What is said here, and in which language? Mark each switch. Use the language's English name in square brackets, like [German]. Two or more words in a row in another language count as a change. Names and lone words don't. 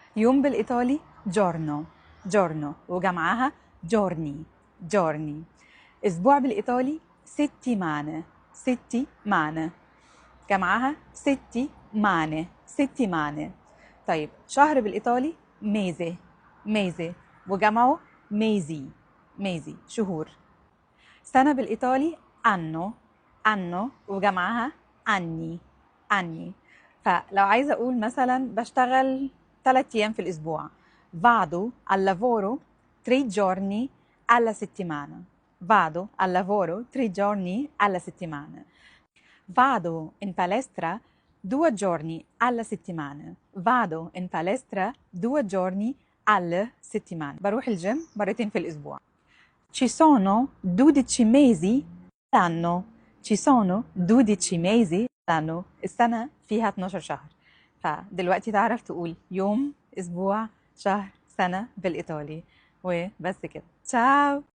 [Arabic] يوم بالإيطالي [Italian] giorno giorno وجمعها giorni giorni. [Arabic] أسبوع بالإيطالي [Italian] settimane settimane جمعها settimane settimane. [Arabic] طيب شهر بالإيطالي [Italian] mese mese [Arabic] وجمعه [Italian] mesi mesi [Arabic] شهور. سنة بالإيطالي [Italian] anno anno وجمعها anni anni. [Arabic] فلو عايزة أقول مثلا بشتغل 3 أيام في الأسبوع [Italian] vado al lavoro 3 giorni alla settimana vado al lavoro 3 giorni alla settimana. Vado in palestra 2 giorni alla settimana vado in palestra 2 giorni alla settimana. [Arabic] بروح الجيم مرتين في الأسبوع. [Italian] Ci sono 12 mesi l'anno ci sono 12 mesi l'anno. [Arabic] السنة فيها 12 شهر. فدلوقتي تعرف تقول يوم، أسبوع، شهر، سنة بالإيطالي. وبس كده. تشاو.